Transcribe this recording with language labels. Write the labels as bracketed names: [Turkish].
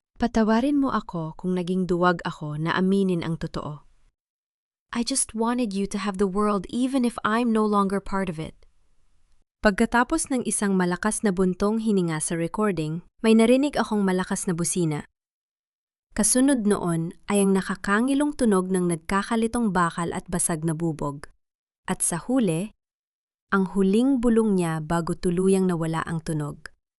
[Filipino] Patawarin mo ako kung naging duwag ako na aminin ang totoo. [English] I just wanted you to have the world even if I'm no longer part of it. [Filipino] Pagkatapos ng isang malakas na buntong hininga sa recording, may narinig akong malakas na busina. Kasunod noon ay ang nakakangilong tunog ng nagkakalitong bakal at basag na bubog. At sa huli, ang huling bulong niya bago tuluyang nawala ang tunog.